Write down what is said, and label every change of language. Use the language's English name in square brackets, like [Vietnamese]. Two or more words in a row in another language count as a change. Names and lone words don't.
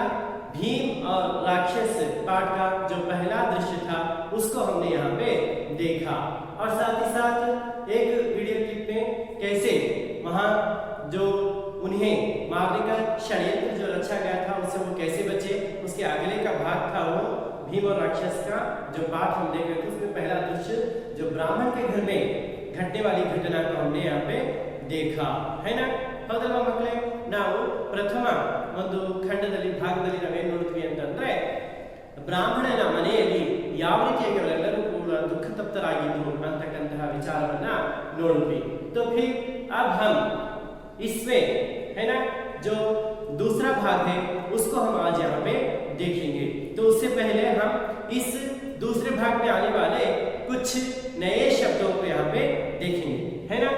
[Hindi] भीम और राक्षस पाठ का जो पहला दृश्य था उसको हमने यहाँ पे देखा, और साथ ही साथ एक वीडियो क्लिप में कैसे वहाँ जो उन्हें मारने का षड्यंत्र जो रचा गया था उससे वो कैसे बचे, उसके अगले का भाग था वो भीम और राक्षस का जो पाठ हम देख रहे थे। उसमें पहला दृश्य जो ब्राह्मण के घर में घटने वाली घटना को हमने यहाँ पे देखा है ना। [Kannada] ಹೌದಲ್ವಾ ಮಕ್ಕಳೇ? ನಾವು ಪ್ರಥಮ ಒಂದು ಖಂಡದಲ್ಲಿ ಭಾಗದಲ್ಲಿ ನಾವೇನು ನೋಡ್ತೀವಿ ಅಂತಂದ್ರೆ ಬ್ರಾಹ್ಮಣನ ಮನೆಯಲ್ಲಿ ಯಾವ ರೀತಿಯಾಗಿ ಅವರೆಲ್ಲರೂ ಕೂಡ ದುಃಖ ತಪ್ತರಾಗಿದ್ರು ಅಂತಕ್ಕಂತಹ ವಿಚಾರವನ್ನ ನೋಡಿದ್ವಿ। [Hindi] तो फिर अब हम इसमें है ना जो दूसरा भाग है उसको हम आज यहाँ पे देखेंगे। तो उससे पहले हम इस दूसरे भाग में आने वाले कुछ नए शब्दों को यहाँ पे देखेंगे, है ना।